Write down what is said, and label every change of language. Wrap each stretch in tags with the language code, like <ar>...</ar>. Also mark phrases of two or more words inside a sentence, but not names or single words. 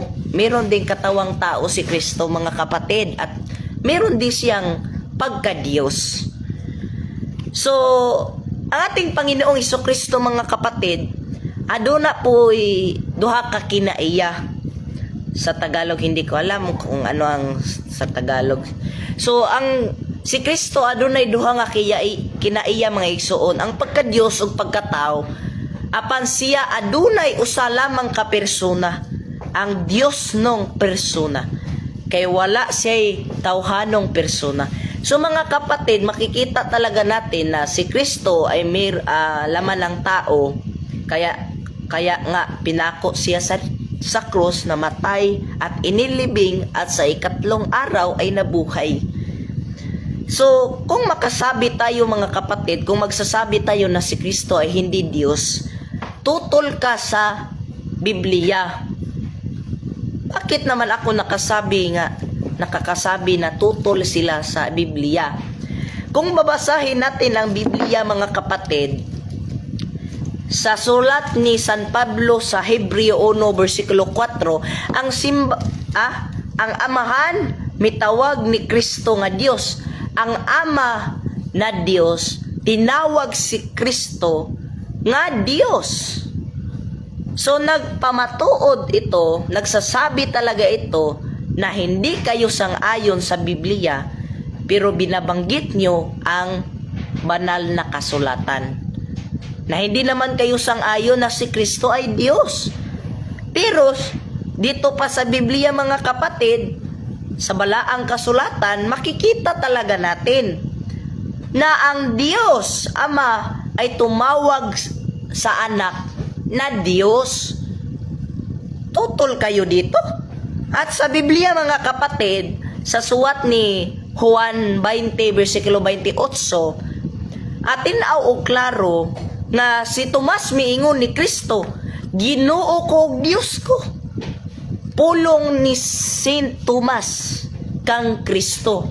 <tl>Meron ding katawang tao si Kristo, mga kapatid, at meron din siyang pagka-Diyos. So, ang ating Panginoong Hesukristo, mga kapatid,</tl> <ceb>aduna po'y duha ka kinaiya.</ceb> <tl>Sa Tagalog, hindi ko alam kung ano ang sa Tagalog. So,</tl> <ceb>si Kristo adunay duha nga kinaiya, mga igsoon, ang pagka-Dios ug pagkatao. Apan siya adunay usa lamang ka persona, ang Dios nung persona. Kay wala siya'y tawhanong persona.</ceb> <tl>So, mga kapatid, makikita talaga natin na si Kristo ay may laman ng tao. Kaya nga pinako siya sa krus, namatay at inilibing, at sa ikatlong araw ay nabuhay. So, kung makasabi tayo, mga kapatid, kung magsasabi tayo na si Kristo ay hindi Diyos, tutol ka sa Biblia. Bakit naman ako nakakasabi na tutol sila sa Biblia? Kung babasahin natin ang Biblia, mga kapatid, sa sulat ni San Pablo sa Hebreo 1 versikulo 4,</tl> <ceb>ang amahan mitawag ni Kristo nga Dios. Ang ama na Dios tinawag si Kristo nga Dios.</ceb> <tl>So nagpamatuod ito, nagsasabi talaga ito na hindi kayo sang-ayon sa Biblia, pero binabanggit nyo ang banal na kasulatan. Na hindi naman kayo sang-ayon na si Kristo ay Diyos. Pero dito pa sa Biblia, mga kapatid, sa balaang kasulatan, makikita talaga natin na ang Diyos Ama ay tumawag sa anak na Diyos. Tutol kayo dito. At sa Biblia, mga kapatid,</tl> <ceb>sa suwat ni Juan 20 versikulo 28, atin og klaro nga si Tomas miingon ni Kristo, Ginoo ko ug Dios ko. Pulong ni Saint Tomas kang Kristo.</ceb>